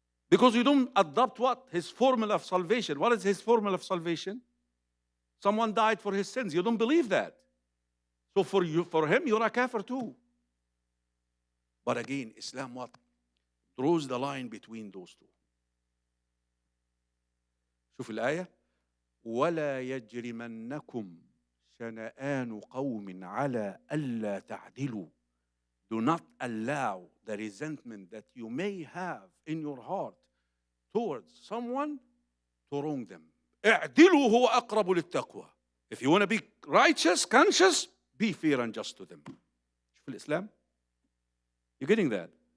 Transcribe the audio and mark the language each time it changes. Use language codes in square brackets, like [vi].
[en] Because you don't adopt what? His formula of salvation. What is his formula of salvation? Someone died for his sins. You don't believe that. So for him, you're a kafir too. But again, Islam what? Draws the line between those two. [ar] شوف الآية ولا يجرمنكم شنآن قوم على ألا تعدلوا. [en] Do not allow the resentment that you may have in your heart towards someone to wrong them. [ar] اعدلوا هو أقرب للتقوى. [en] If you want to be righteous, conscious, be fair and just to them. [ar] شوف الإسلام. [en] You're getting that?